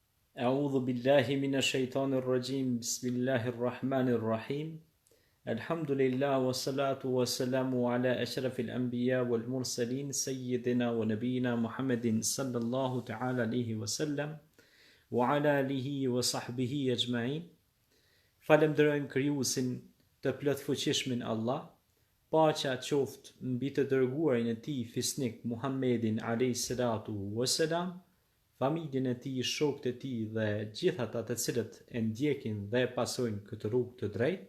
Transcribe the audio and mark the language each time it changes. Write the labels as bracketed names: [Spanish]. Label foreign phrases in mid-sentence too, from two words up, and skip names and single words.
[Arabic] أعوذ بالله من الشيطان الرجيم بسم الله الرحمن الرحيم الحمد لله والصلاة والسلام على أشرف الأنبياء والمرسلين سيدنا ونبينا محمد صلى الله تعالى عليه وسلم وعلى آله وصحبه أجمعين. [Albanian] Falemderojmë krijuesin të plotfuqishmin Allah, paqja qoftë mbi të dërguarin e tij fisnik Muhammedin [Arabic] عليه الصلاة والسلام, [Albanian] familjen e tij, shokët e tij dhe gjithë ata të cilët e ndjekin dhe pasojnë këtë rrugë të drejtë.